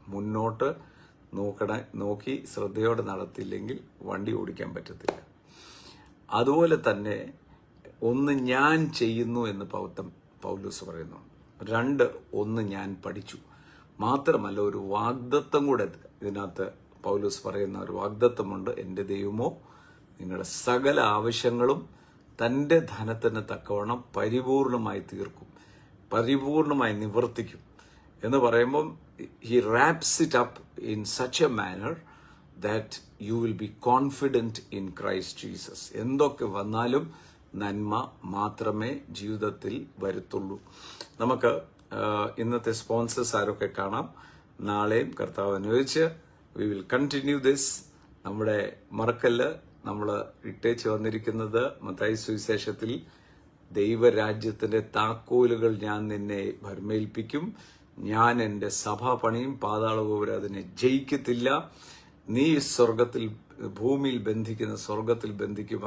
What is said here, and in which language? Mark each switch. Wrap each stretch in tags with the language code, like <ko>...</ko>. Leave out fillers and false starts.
<ml>മുന്നോട്ട് നോക്കി ശ്രദ്ധയോടെ നടത്തിയില്ലെങ്കിൽ വണ്ടി ഓടിക്കാൻ പറ്റത്തില്ല. അതുപോലെ തന്നെ ഒന്ന് ഞാൻ ചെയ്യുന്നു എന്ന് പൗലോസ് പറയുന്നു. 2 ഒന്ന് ഞാൻ പഠിച്ചു. മാത്രമല്ല ഒരു വാഗ്ദത്തം കൂടെ ഇതിനകത്ത് പൗലോസ് പറയുന്ന ഒരു വാഗ്ദത്തമുണ്ട്. എൻ്റെ ദൈവമോ നിങ്ങളുടെ സകല ആവശ്യങ്ങളും തൻ്റെ ധനത്തിന് തക്കവണ്ണം പരിപൂർണമായി തീർക്കും, പരിപൂർണമായി നിവർത്തിക്കും എന്ന് പറയുമ്പം</ml> <en>he wraps it up in such a manner that you will be confident in Christ Jesus.</en> <ml>എന്തൊക്കെ വന്നാലും നന്മ മാത്രമേ ജീവിതത്തിൽ വരുത്തുള്ളൂ. നമുക്ക് ഇന്നത്തെ സ്പോൺസേഴ്സ് ആരൊക്കെ കാണാം. നാളെയും കർത്താവ് അനുവദിച്ച്</ml> <en>We will continue this.</en> <ml>നമ്മുടെ മറക്കല്ല് നമ്മൾ ഇട്ടേച്ച് വന്നിരിക്കുന്നത് മത്തായി സുവിശേഷത്തിൽ ദൈവരാജ്യത്തിന്റെ താക്കോലുകൾ ഞാൻ നിന്നെ ഭരമേൽപ്പിക്കും, ഞാൻ എൻ്റെ സഭ പണിയും, പാതാളഗോപുരം അതിനെ ജയിക്കത്തില്ല, നീ സ്വർഗത്തിൽ ഭൂമിയിൽ ബന്ധിക്കുന്ന സ്വർഗത്തിൽ ബന്ധിക്കും.</ml>